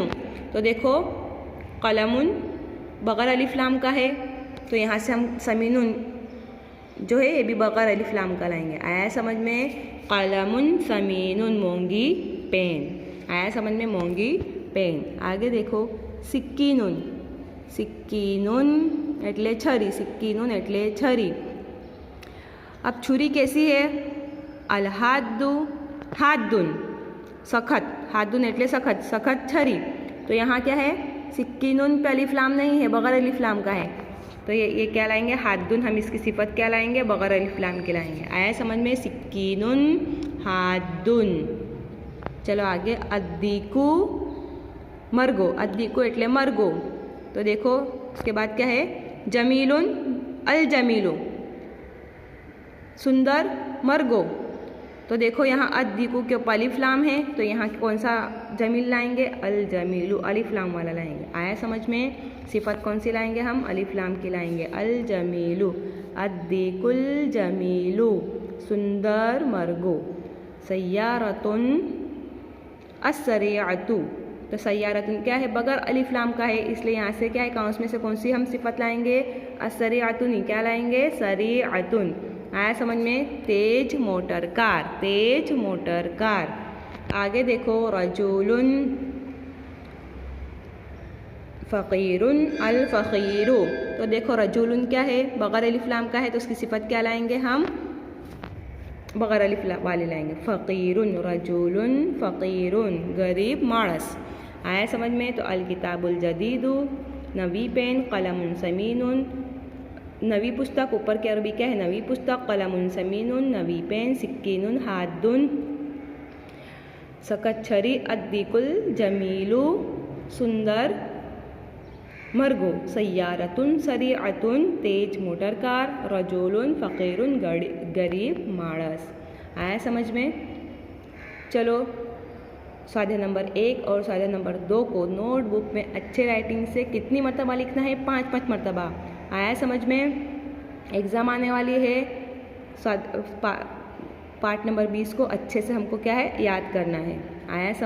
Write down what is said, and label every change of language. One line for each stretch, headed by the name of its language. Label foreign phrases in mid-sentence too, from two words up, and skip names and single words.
Hindi: तो देखो कलमुन बगैर अलिफ लाम का है तो यहाँ से हम समीनुन जो है ये भी बगैर अलिफ लाम का लाएंगे। आया समझ में?
Arabic: قلمٌ ثمينٌ,
Gujarati: મોંઘી પેન।
Hindi: आया समझ में?
Gujarati: મોંઘી પેન।
Hindi: आगे देखो
Gujarati: सिक्कीनुन, સિક્કીનુન એટલે છરી, સિક્કીનુન એટલે છરી।
Hindi: अब छुरी कैसी है?
Arabic: الحادُّ حادٌّ,
Gujarati: સખત, હાદુન એટલે સખત, સખત છરી।
Hindi: तो यहाँ क्या है? सिक्कीनुन पे अलिफ लाम नहीं है, बगैर अलिफ लाम का है। तो ये क्या लाएंगे? हादुन। हम इसकी सिफत क्या लाएंगे? बगैर अलिफ लाम के लाएंगे। आया समझ में?
Arabic: سكينٌ حادٌّ.
Hindi: चलो आगे
Gujarati: અદ્દીકુ મરઘો, અદ્દીકુ એટલે મરઘો।
Hindi: तो देखो उसके बाद क्या है?
Arabic: جميلٌ الجميلُ,
Gujarati: સુંદર મરઘો।
Hindi: तो देखो यहाँ अद्दीकु के ऊपर अलिफ लाम है तो यहाँ कौन सा जमील लाएंगे?
Arabic: الجميلُ,
Hindi: अलिफ लाम वाला लाएंगे। आया समझ में? सिफत कौन सी लाएंगे हम? अलिफ लाम की लाएंगे।
Arabic: الجميلُ، الديكُ الجميلُ,
Gujarati: સુંદર મરઘો।
Arabic: سيارةٌ السريعةُ.
Hindi: तो सय्यारतुन क्या है? बगैर अलिफ लाम का है, इसलिए यहाँ से क्या है कौंस में से कौन सी हम सिफत लाएंगे? अस्सरिअतुन ही क्या लाएंगे? सरिअतुन। आया समझ में? तेज मोटर कार, तेज मोटर कार। आगे देखो
Arabic: رجلٌ فقيرٌ الفقيرُ.
Hindi: तो देखो रजूलुन क्या है? बगैर अलिफ लाम का है तो उसकी सिफत क्या लाएंगे हम? बगैर अलिफ वाले लाएंगे।
Arabic: فقيرٌ، رجلٌ فقيرٌ,
Gujarati: ગરીબ માણસ।
Hindi: आया समझ में? तो
Arabic: الكتابُ الجديدُ,
Gujarati: નવી પેન,
Arabic: قلمٌ ثمينٌ,
Gujarati: નવી પુસ્તક।
Hindi: ऊपर की अरबी क्या है?
Gujarati: નવી પુસ્તક।
Arabic: قلمٌ ثمينٌ,
Gujarati: નવી પેન।
Arabic: سكينٌ حادٌّ,
Gujarati: સખત છરી।
Arabic: الديكُ الجميلُ,
Gujarati: સુંદર મરઘો।
Arabic: سيارةٌ سريعةٌ,
Hindi: तेज मोटर कार।
Arabic: رجلٌ فقيرٌ,
Gujarati: ગરીબ માણસ।
Hindi: आया समझ में? चलो स्वाध्याय नंबर 1 और स्वाध्याय नंबर 2 को नोटबुक में अच्छे राइटिंग से कितनी मरतबा लिखना है? 5-5 मरतबा। आया समझ में? एग्ज़ाम आने वाली है। पार्ट नंबर 20 को अच्छे से हमको क्या है याद करना है।